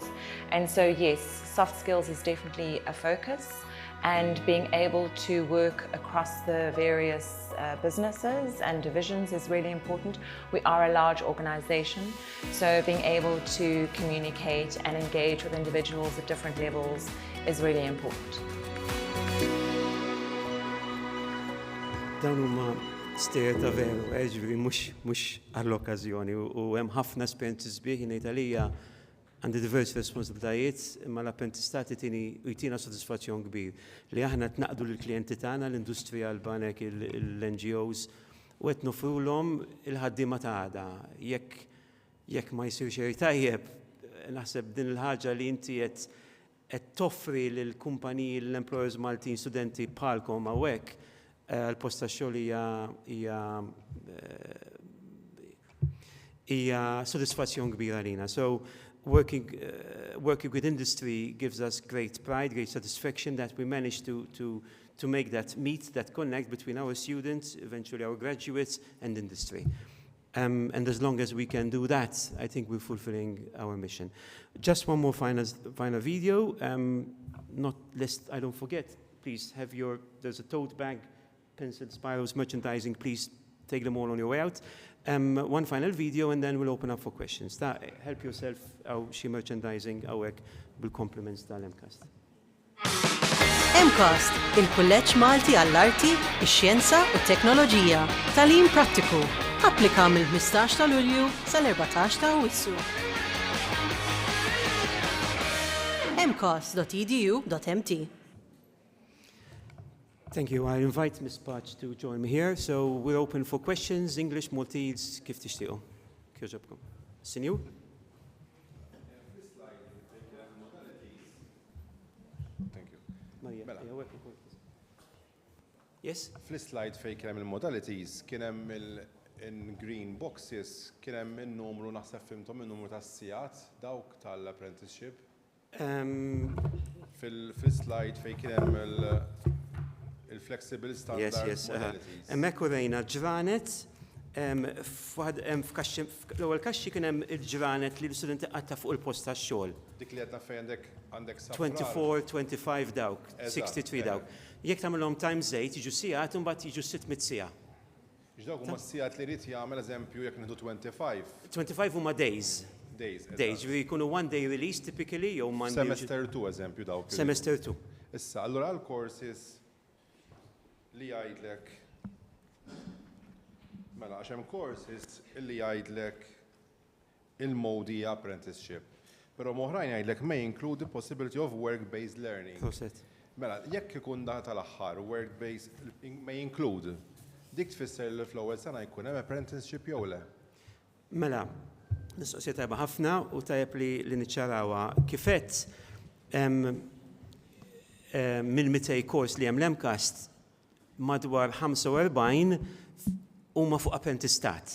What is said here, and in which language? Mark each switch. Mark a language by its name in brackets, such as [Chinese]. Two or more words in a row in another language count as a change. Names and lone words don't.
[English] And so yes, soft skills is definitely a focus, and being able to work across the various businesses and divisions is really important. We are a large organization, so being able to communicate and engage with individuals at different levels is really important. [Maltese] Dawn huma stejjer ta' veru, ġifieri mhux għall-okkażjoni u hemm ħafna esperiences bih ngħid għalija għandi diversi responsabilitajiet imma l-apprentistati jtina sodisfazzjon kbir li aħna tnaqdu lill-klijenti tagħna l-industrija l-banek l-NGOs u qed nofrulhom il-ħaddiema ta' għada. Jekk ma jsir xejn tajjeb, naħseb din il-ħaġa li inti qed toffri lill-kumpaniji l-employers Maltin studenti bħalkom hawnhekk għall-post tax-xogħol hija sodisfazzjon kbira għalina. [English] So working with industry gives us great pride, great satisfaction that we managed to make that meet, that connect between our students, eventually our graduates, and industry. And as long as we can do that, I think we're fulfilling our mission. Just one more final video. Not lest I don't forget, please have there's a tote bag, pencils, spiros, merchandising, please take them all on your way out. One final video and then we'll open up for questions. Help yourself out [Maltese] xi merchandising hawnhekk bil-compliments tal-MCAST. MCAST, il-Kulleġġ Malti għall-Arti, ix-Xjenza u t-Teknoloġija, Tagħlim Prattiku. Applika mill-15 ta' Lulju sal-14 ta' Awwissu. mcast.edu.mt. [English] Thank you. I invite Ms. Patch to join me here. So we're open for questions, English, [Maltese] Maltese, kif tixtiequ. Kieġobkom. Sinju? [English] Thank you. Maria, [Maltese] Mela. [English] yeah, welcome. Yes? [Maltese] Fl-slide fej kien hemm il-modalities, kien hemm in- [English] green boxes, [Maltese] kien hemm in-numru naħseb fimthom in-numru tas-sigħat dawk tal-apprenticeship. Fil-slide fej kien hemm il- [English] flexible standard modalities. [Maltese] Hemmhekk urejna ġranet, l-ewwel kaxxi kien hemm il-ġranet li l-studenti qatta fuq il-post tax-xogħol. Dik li qed fejn għandek 24, 25 dawk, 63 dawk. Jekk tagħmilhom times 8 jiġu sigħat u mbagħad jiġu 600 sigħa. Dawk huma s-sigħat li jrid jagħmel eżempju jekk nieħdu 25. 25 huma days. Days, ġifieri jkunu [English] one day release typically [Maltese] jew Monday. Semester 2 eżempju dawk. Semester 2. Issa, allura l-courses li jgħidlek mela għax hemm courses li jgħidlek il-modi apprenticeship. Però moħrajn jgħidlek [English] may include the possibility of work-based learning. [Maltese] Mela, jekk ikun dan tal-aħħar [English] work-based may include, [Maltese] dik tfisser li fl-ewwel sena jkun hemm apprenticeship jew le? Mela, l-istoqsija tajba ħafna u tajjeb li niċċarawha kifet mill-200 kors li hemm l-MCAST madwar 45 huma fuq apprentistat.